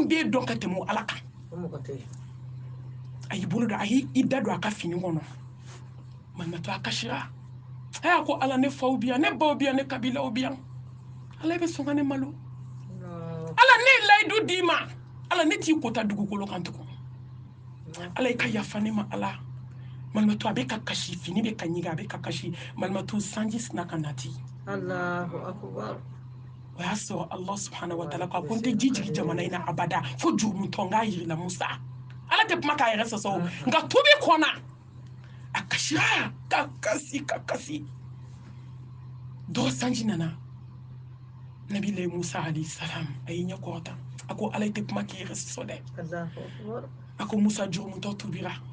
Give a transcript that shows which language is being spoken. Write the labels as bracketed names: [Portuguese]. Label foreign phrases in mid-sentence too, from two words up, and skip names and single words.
[Bambara] b'e dɔn ka tɛmɛ ala kan a y'i bolo don a y'i da don a ka fini kɔnɔ malimatu a kasira a y'a ko ala ne faw bi yan ne baw bi yan ne kabilaw bi yan ala bɛ sɔn ka ne malo ala ne ye layidu d'i ma ala ne t'i kota dugukolo kan tugun ala i ka yafa ne ma ala malimatu a bɛ ka kasi fini bɛ ka ɲiga a bɛ ka kasi malimatu sanji sina ka nati [Arabic] الله أكبر. [Bambara] o y'a sɔrɔ [Arabic] الله سبحانه و تعالى [Bambara] ko n tɛ ji jigin jamana in na abada fo jurumuntɔ n k'a yirila Musa ala tɛ kuma k'a yɛrɛ sɔsɔ nka tubi kɔnna a kasira ka kasi dɔgɔ sanji nana Nabila Musa [Arabic] عليه سلام [Bambara] a y'i ɲɛ kɔrɔta a ko ala tɛ kuma k'i yɛrɛ sɔsɔ dɛ a ko Musa jurumuntɔ tubira